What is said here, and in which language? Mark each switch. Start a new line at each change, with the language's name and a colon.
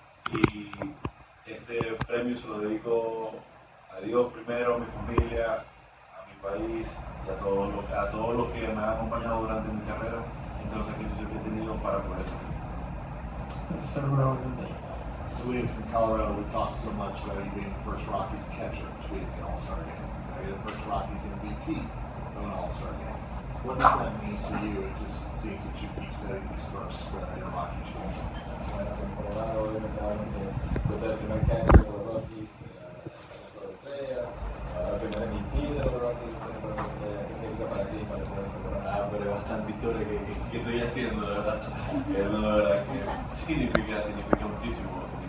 Spanish: Y este premio se lo dedico a Dios primero, a mi familia, a mi país y a todos los que me han acompañado durante mi carrera en todos los sacrificios que he tenido para poder estar.
English: Luis, in Colorado, we talked so much about you being the first Rockies catcher to win the All-Star Game. Now you're the first Rockies MVP of an All-Star Game. What does that mean to you? It just seems that you keep setting these first in a Rockies game.
Spanish: Bueno, en Colorado obviamente hablan de el primer catcher de los Rockies, la estrella, la primera MVP de los Rockies, ¿qué significa para ti, para poder mejorar? Pero es bastante historia que estoy haciendo, de verdad. De verdad que significa muchísimo.